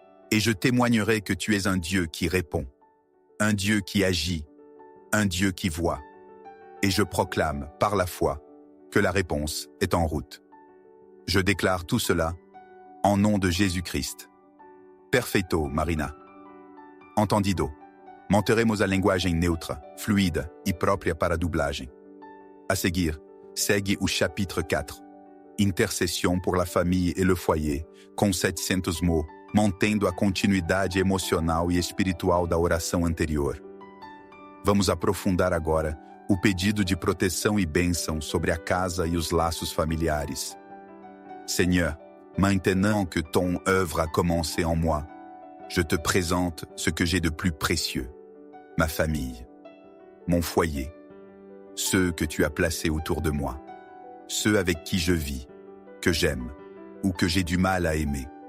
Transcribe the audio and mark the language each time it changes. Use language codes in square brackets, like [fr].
[fr] Et je témoignerai que tu es un Dieu qui répond. Un Dieu qui agit. Un Dieu qui voit. Et je proclame, par la foi, que la réponse est en route. Je déclare tout cela en nom de Jésus-Christ. [pt] Perfeito, Marina. Entendido. Manteremos a linguagem neutra, fluida e própria para a dublagem. A seguir, segue o [fr] chapitre 4, Intercession pour la famille et le foyer, [pt] com 700 mots, mantendo a continuidade emocional e espiritual da oração anterior. Vamos aprofundar agora o pedido de proteção e bênção sobre a casa e os laços familiares. [fr] Seigneur, maintenant que ton œuvre a commencé en moi, je te présente ce que j'ai de plus précieux, ma famille, mon foyer, ceux que tu as placés autour de moi, ceux avec qui je vis, que j'aime ou que j'ai du mal à aimer.